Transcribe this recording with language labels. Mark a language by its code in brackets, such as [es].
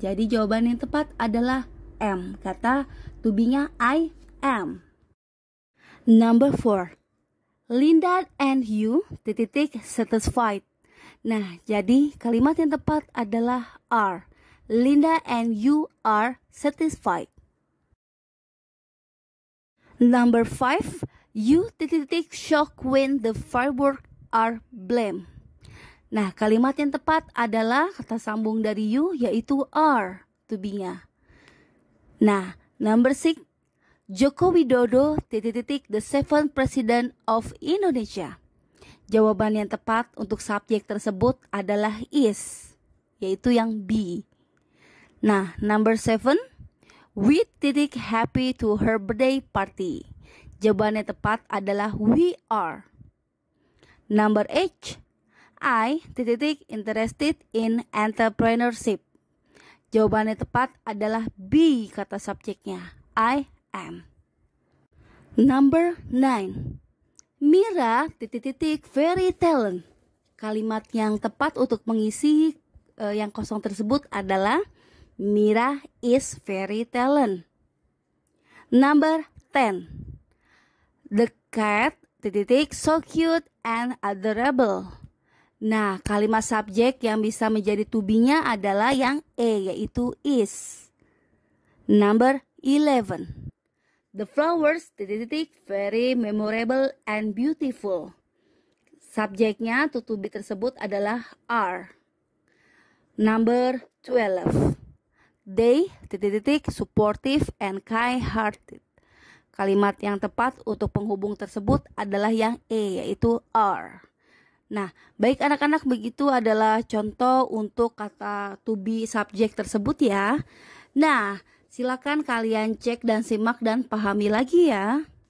[id] Jadi jawaban yang tepat adalah am. Kata to be-nya I am. [en] Number 4. Linda and you, satisfied. [id] Nah, jadi kalimat yang tepat adalah are. [en] Linda and you are satisfied. Number 5. You, shocked when the fireworks are blamed. [id] Nah, kalimat yang tepat adalah kata sambung dari you, yaitu are, to be-nya. [en] Nah, number 6. Joko Widodo, the 7th President of Indonesia. [id] Jawaban yang tepat untuk subjek tersebut adalah is, yaitu yang B. [en] Nah, number 7. We happy to her birthday party. [id] Jawaban yang tepat adalah we are. [en] Number 8. I interested in entrepreneurship. [id] Jawaban yang tepat adalah B kata subjeknya. I am. [en] Number 9. Mira very talent. [id] Kalimat yang tepat untuk mengisi yang kosong tersebut adalah [en] Mira is very talent. Number 10. The cat so cute and adorable. [id] Nah, kalimat subjek yang bisa menjadi to be-nya adalah yang E, yaitu is. [en] Number 11. The flowers very memorable and beautiful. [id] Subjeknya to be tersebut adalah are. [en] Number 12. They supportive and kind-hearted. [id] Kalimat yang tepat untuk penghubung tersebut adalah yang E, yaitu are. Nah, baik anak-anak, begitu adalah contoh untuk kata to be subjek tersebut ya. Nah, silakan kalian cek dan simak dan pahami lagi ya.